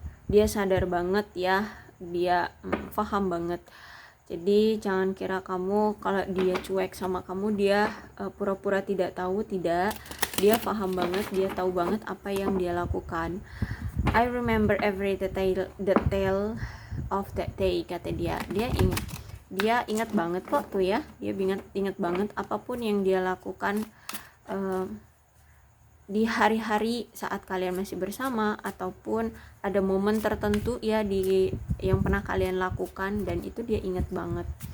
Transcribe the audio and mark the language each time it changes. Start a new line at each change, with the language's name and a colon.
Indonesian: Dia sadar banget ya, dia paham banget. Jadi jangan kira kamu kalau dia cuek sama kamu dia pura-pura tidak tahu, tidak. Dia paham banget, dia tahu banget apa yang dia lakukan.
English: I remember every detail of that day,
Indonesian: kata dia. Dia ingat banget kok tuh ya, dia ingat banget apapun yang dia lakukan di hari-hari saat kalian masih bersama, ataupun ada momen tertentu ya di yang pernah kalian lakukan, dan itu dia ingat banget.